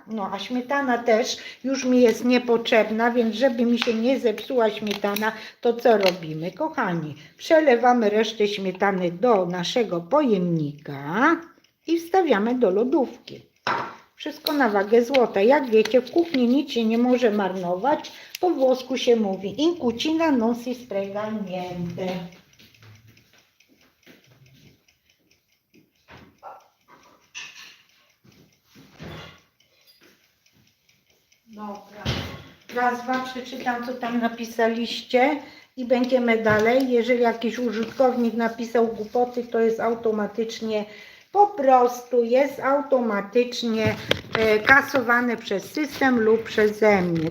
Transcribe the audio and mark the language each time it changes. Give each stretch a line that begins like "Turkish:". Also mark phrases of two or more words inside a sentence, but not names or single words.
Polish: No a śmietana też już mi jest niepotrzebna, więc żeby mi się nie zepsuła śmietana, to co robimy? Kochani, przelewamy resztę śmietany do naszego pojemnika i wstawiamy do lodówki. Wszystko na wagę złota. Jak wiecie, w kuchni nic się nie może marnować. Po włosku się mówi
Italian: in cucina non si spreca niente.
Polish: Dobra. Raz, dwa, przeczytam, co tam napisaliście i będziemy dalej. Jeżeli jakiś użytkownik napisał głupoty, to jest automatycznie, po prostu jest automatycznie kasowane przez system lub przeze mnie.